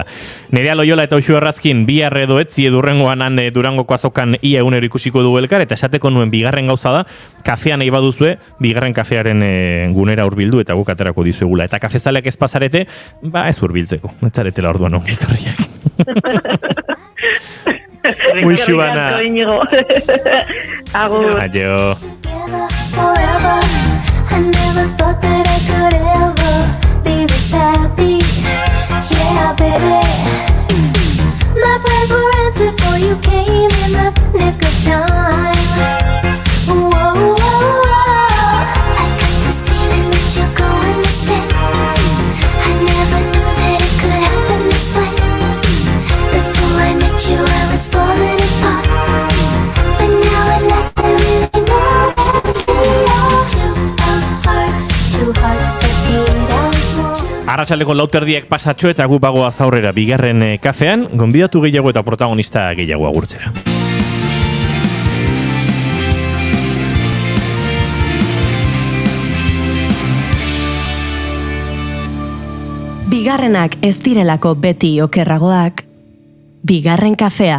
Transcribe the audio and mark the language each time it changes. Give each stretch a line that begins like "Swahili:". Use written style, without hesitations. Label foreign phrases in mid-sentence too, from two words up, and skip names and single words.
Basque: Nerea Loyola eta Uxu Errazkin bihar edo etzi edurrengoan Durangoko azokan ia egunero ikusiko dugu elkar, eta esateko nuen bigarren gauza da, kafean nahi baduzue, bigarren kafearen gunera hurbildu eta guk aterako dizuegula. Eta kafezaleak ez pasarete, ez hurbiltzeko. Ez zaretela orduan ongi etorriak. Uixu bana. Agur. Adio.
English: Forever, I never thought that I could ever be this happy. Yeah, baby. My prayers were answered for you came in the nick of time. Whoa, whoa, whoa. I got this feeling that you're going to stay. I never knew that it could happen this way. Before I met you, I was falling apart. But now at last I really know that we are two hearts that beat as one.
Basque: Arratsaleko 4:00 pasatxo eta gu bagoaz aurrera bigarren kafean, gonbidatu gehiago eta protagonista gehiago agurtzera. Bigarrenak ez direlako beti okerragoak, bigarren kafea.